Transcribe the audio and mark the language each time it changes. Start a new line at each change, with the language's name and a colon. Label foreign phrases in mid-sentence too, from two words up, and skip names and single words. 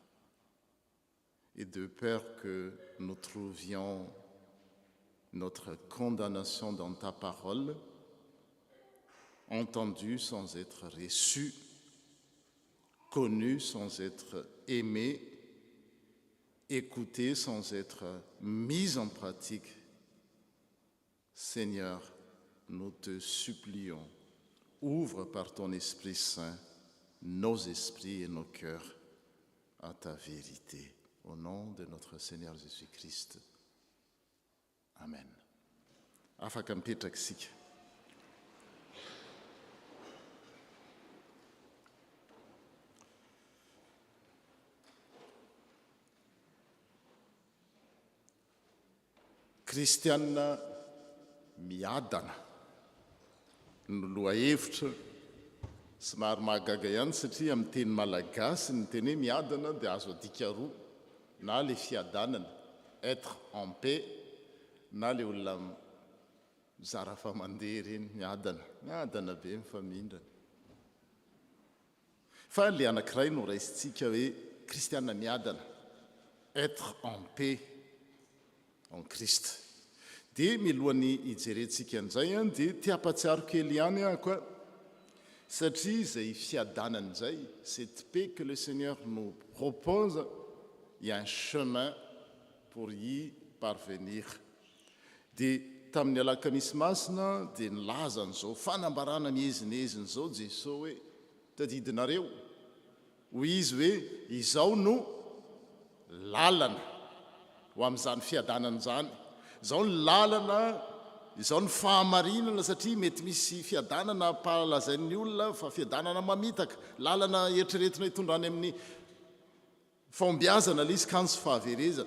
French: Et de peur que nous trouvions notre condamnation dans ta parole, entendue sans être reçue, connue sans être aimée, écoutée sans être mise en pratique. Seigneur, nous te supplions, ouvre par ton Esprit Saint nos esprits et nos cœurs à ta vérité. Au nom de notre Seigneur Jésus-Christ.
Malagasy: Amen. Afaka mipetraka isika. Kristiana miadana no lohahevitra somary mahagaga ihany satria amin'ny teny malagasy ny teny hoe miadana dia azo adika roa, na le fiadanana
French: être en paix,
Malagasy: na le olona mizara fa mandeha ireny miadana be mifamindrana. Fa le anankiray no raisintsika hoe kristiana miadana,
French: être en paix en Christ.
Malagasy: Dia milohany hijerentsika an'izay dia tia-patsiaro kely ihany koa satria izay fiadanana izay,
French: cette paix que le Seigneur nous propose, il y a un chemin pour y parvenir.
Malagasy: Dia tamin'ny alakamisy masina dia nilaza an'izao fanambarana miezinezina izao Jesosy hoe tadidinareo, hoy izy hoe izao no lalana ho amin'izany fiadanana izany. Izao ny lalana, izao ny fahamarinana satria mety misy fiadanana pahalazain'ny olona fa fiadanana mamitaka, lalana eritreretina hitondrany amin'ny fombiazana lisy kanso fahaverezana.